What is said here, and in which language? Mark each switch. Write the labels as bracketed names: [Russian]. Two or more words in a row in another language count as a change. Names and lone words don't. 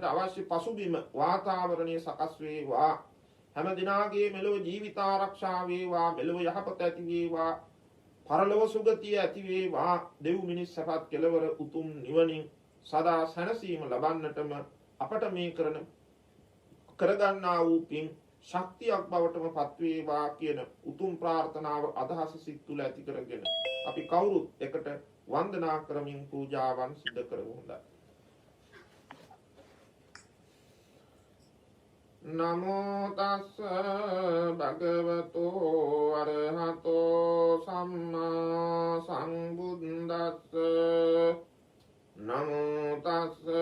[Sinhala] අවශ්‍ය පසුබිම වාතාවරණය සකස් වේවා හැම දිනාගේ මෙලොව ජීවිත ආරක්ෂා වේවා මෙලොව යහපත ඇති වේවා පරලොව සුගතිය ඇති වේවා දෙව් මිනිස් සපත් කෙලවර උතුම් නිවනින් සදා සැනසීම ලබන්නටම අපට මේ කරගන්නා වූ පින් ශක්තියක් බවටම පත් වේවා කියන උතුම් ප්‍රාර්ථනාව අදහස සිත් තුළ ඇති කරගෙන අපි කවුරුත් එකට වන්දනා කරමින් පූජාවන් සිදු කරමු. හොඳයි. [Pali] නමෝ තස්ස භගවතෝ අරහතෝ සම්මා සම්බුද්දස්ස නමෝ තස්ස